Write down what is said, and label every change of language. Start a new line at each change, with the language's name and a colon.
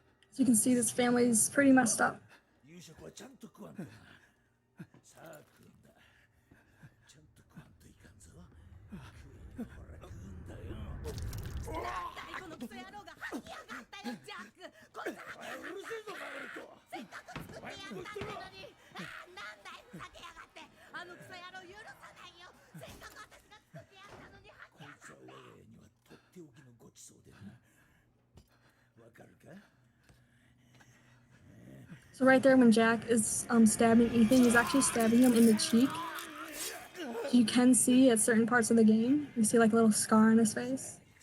English: As you can see, this family is pretty messed up.
Japanese: 夕食はちゃんと食わんとな。さあ食うんだ。ちゃんと食わんといかんぞ。ほら食うんだよ。なんだいこのクソ野郎が吐きやがったよジャック。こんなうるせえぞバカ野郎。せっかく作ってやったってのに。なんだいふざけやがって。あのクソ野郎許さないよ。せっかく私が作ってやったのに吐きやがって。こいつは我が家にはとっておきのごちそうでな。わかるか？
English: So right there when Jack is stabbing Ethan, he's actually stabbing him in the cheek. You can see at certain parts of the game, you see like a little scar on his face.